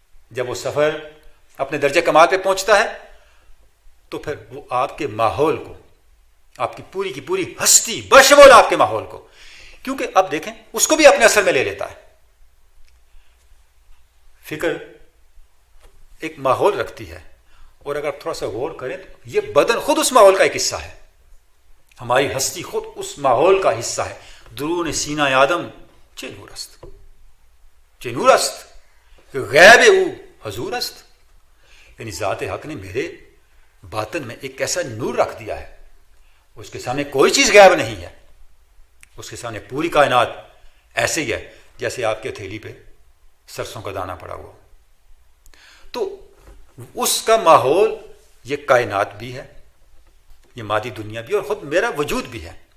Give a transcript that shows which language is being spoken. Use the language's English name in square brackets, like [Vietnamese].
[Urdu] جب وہ سفر اپنے درجہ کمال پہ پہنچتا ہے تو پھر وہ آپ کے ماحول کو, آپ کی پوری ہستی بشمول آپ کے ماحول کو, کیونکہ اب دیکھیں اس کو بھی اپنے اثر میں لے لیتا ہے. فکر ایک ماحول رکھتی ہے, اور اگر تھوڑا سا غور کریں تو یہ بدن خود اس ماحول کا ایک حصہ ہے, ہماری ہستی خود اس ماحول کا حصہ ہے. [Persian] درون سینہ آدم چه نور است, چه نور است غیب او حضور است. [Urdu] یعنی ذات حق نے میرے باطن میں ایک ایسا نور رکھ دیا ہے, اس کے سامنے کوئی چیز غائب نہیں ہے. اس کے سامنے پوری کائنات ایسے ہی ہے جیسے آپ کے تھیلی پہ سرسوں کا دانہ پڑا ہوا. تو اس کا ماحول یہ کائنات بھی ہے, یہ مادی دنیا بھی, اور خود میرا وجود بھی ہے.